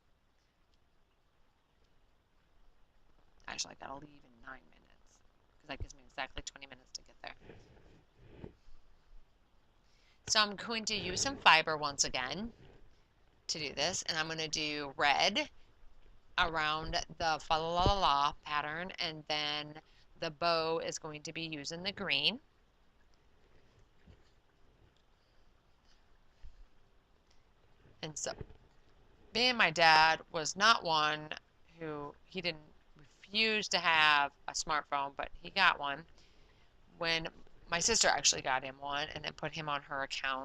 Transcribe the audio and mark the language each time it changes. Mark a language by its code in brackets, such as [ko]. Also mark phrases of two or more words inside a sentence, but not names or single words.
[en] Actually, I gotta leave in 9 minutes because that gives me exactly 20 minutes to get there. So I'm going to use some fiber once again to do this, and I'm going to do red around the fa la la la pattern, and then the bow is going to be using the green. And so, being my dad was not one who he didn't refuse to have a smartphone, but he got one when my sister actually got him one and then put him on her account.